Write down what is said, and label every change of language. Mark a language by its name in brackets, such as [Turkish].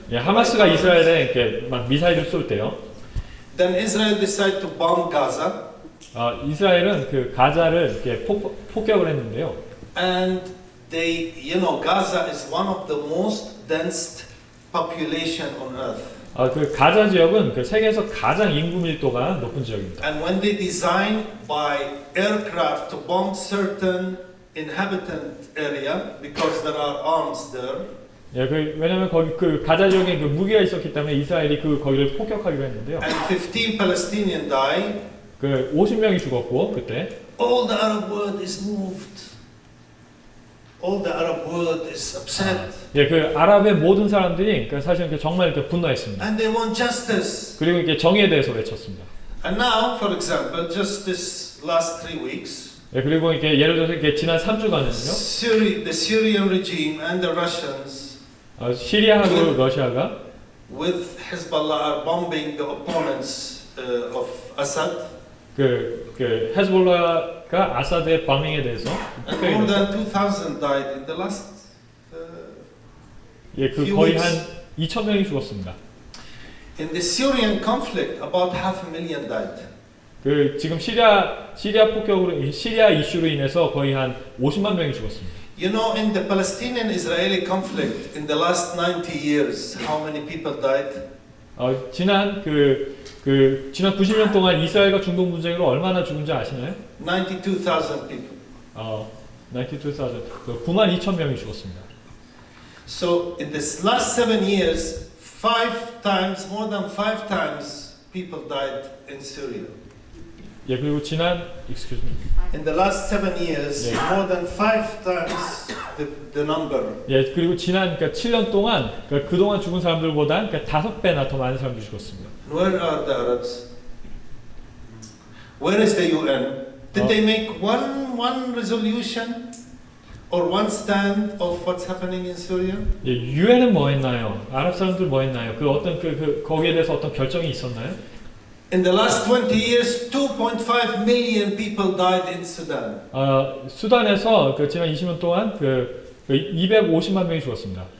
[Korean] 예, 하마스가 이스라엘에 이렇게 막 미사일을 쏠 때요. [English] then Israel decide to bomb Gaza, [Korean] 이스라엘은 그 가자를 이렇게 폭격을 했는데요. [English] and they, Gaza is one of the most dense population on earth. [Korean] 그 가자 지역은 그 세계에서 가장 인구 밀도가 높은 지역입니다. [English] And when they design by aircraft to bomb certain inhabitant area because there are arms there, [Korean] 예, 왜냐하면 거기 그 가자 지역에 그 무기가 있었기 때문에 이스라엘이 거기를 폭격하기로 했는데요. [English] and 15 Palestinians die, [Korean] 그 50명이 죽었고 그때 [English] all the Arab world is moved. All the Arab world is upset, [Korean] 예, 그 아랍의 모든 사람들이 사실 정말 분노했습니다. [English] and they want justice. [Korean] 그리고 이렇게 정의에 대해서 외쳤습니다. [English] And now, for example, just this last 3 weeks, [Korean] 예, 그리고 이렇게 예를 들어서 이렇게 지난 3주간은요. [English] the Syrian regime and the Russians [Korean] 시리아하고 러시아가 [English] with Hezbollah are bombing the opponents of Assad. [Korean] 그 헤즈볼라가 아사드의 바밍에 대해서 [English] And more than 2,000 died in the last [Korean] 예, 그 [English] few [Korean] 거의 [English] weeks. [Korean] 한 2,000명이 죽었습니다. [English] In the Syrian conflict, about 500,000 died. [Korean] 그 지금 시리아 폭격으로 시리아 이슈로 인해서 거의 한 50만 명이 죽었습니다. [English] You know, in the Palestinian-Israeli conflict, in the last 90 years, how many people died? [Korean] 지난 지난 90년 동안 이스라엘과 중동 분쟁으로 얼마나 죽은지 아시나요? [English] 92,000 people. [Korean] 92,000, 92,000명이 죽었습니다. [English] So in this last 7 years, 5 times, more than 5 times, people died in Syria. [Korean] 예, 그리고 [English] excuse me. In the last 7 years, Yeah. more than 5 times the number. [Korean] 예, 그리고 지난 7년 동안 그동안 죽은 사람들보다 5배나 더 많은 사람들이 죽었습니다. [English] Where are the Arabs? Where is the UN? Did they make one resolution or one stand of what's happening in Syria? [Korean] 예, 유엔은 뭐 했나요? 아랍 사람들 뭐 했나요? 거기에 대해서 어떤 결정이 있었나요? [English] In the last 20 years, 2.5 million people died in Sudan. [Korean] 수단에서 지난 20년 동안 250만 명이 죽었습니다.